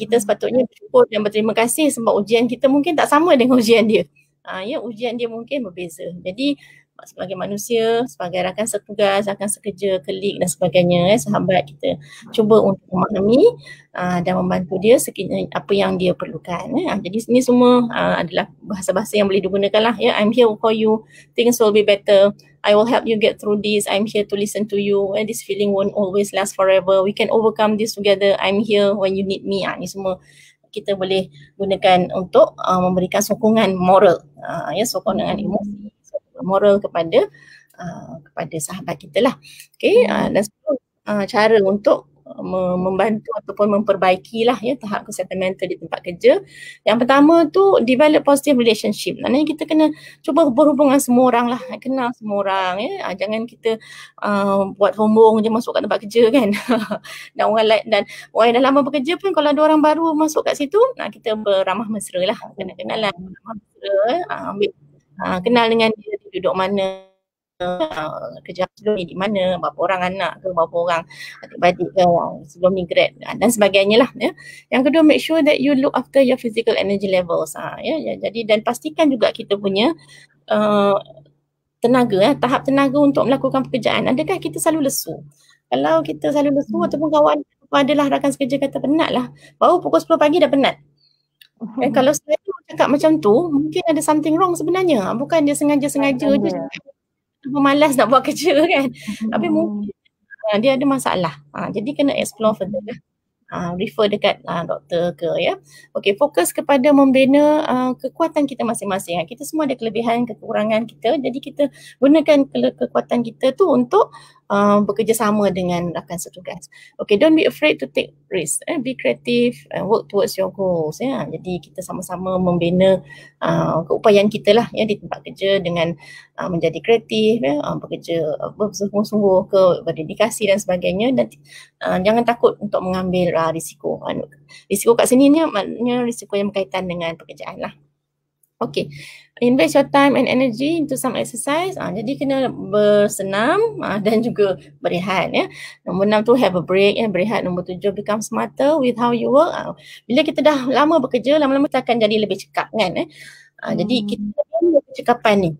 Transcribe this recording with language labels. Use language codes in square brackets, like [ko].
[ms] Kita sepatutnya bersyukur dan berterima kasih sebab ujian kita mungkin tak sama dengan ujian dia. Ujian dia mungkin berbeza. Jadi sebagai manusia, sebagai rakan setugas, rakan sekerja, kolik dan sebagainya, sahabat, kita cuba untuk memahami dan membantu dia sekiranya apa yang dia perlukan. Jadi ini semua adalah bahasa-bahasa yang boleh digunakan lah. [en] I'm here for you, things will be better, I will help you get through this, I'm here to listen to you, this feeling won't always last forever, we can overcome this together, I'm here when you need me. [ms] Ini semua kita boleh gunakan untuk memberikan sokongan moral, sokongan emosi, moral kepada sahabat kita lah. Okay, dan cara untuk membantu ataupun memperbaikilah tahap kesihatan mental di tempat kerja. Yang pertama tu, [en] develop positive relationship. [ms] Maknanya kita kena cuba berhubungan semua orang lah, kenal semua orang. Jangan kita buat sombong je masuk kat tempat kerja kan. Dan orang lain, dan orang yang dah lama bekerja pun, kalau ada orang baru masuk kat situ, kita beramah mesra lah, kenal-kenalan, beramah mesra, ambil kenal dengan dia duduk mana, kerja sebelum ni di mana, berapa orang anak ke, berapa orang adik-beradik ke sebelum ni grad dan sebagainya lah. Yang kedua, [en] make sure that you look after your physical energy levels. [ms] Jadi dan pastikan juga kita punya tenaga, tahap tenaga untuk melakukan pekerjaan. Adakah kita selalu lesu? Kalau kita selalu lesu ataupun kawan adalah rakan sekerja kata penat lah, baru pukul 10 pagi dah penat. Kalau saya cakap macam tu, mungkin ada [en] something wrong [ms] sebenarnya. Bukan dia sengaja-sengaja je malas nak buat kerja kan. Tapi mungkin dia ada masalah. Jadi kena [en] explore further [ms] lah. Refer dekat doktor ke Okey, fokus kepada membina kekuatan kita masing-masing. Kita semua ada kelebihan, kekurangan kita. Jadi kita gunakan kekuatan kita tu untuk bekerjasama dengan rakan setugas. [en] Okay, don't be afraid to take risk. Be creative and work towards your goals. [ms] Jadi kita sama-sama membina keupayaan kita lah di tempat kerja dengan menjadi kreatif, bekerja bersungguh-sungguh ke, berdedikasi dan sebagainya, dan jangan takut untuk mengambil risiko. Risiko kat sini ni maknanya risiko yang berkaitan dengan pekerjaan lah. [en] Okay, invest your time and energy into some exercise. [ms] Jadi kena bersenam dan juga berehat ya. Nombor 6 tu [en] have a break, [ms] berehat. Nombor 7 [en] become smarter with how you work. [ms] Bila kita dah lama bekerja, lama-lama kita akan jadi lebih cekap kan. Jadi kita perlu kecekapan ni.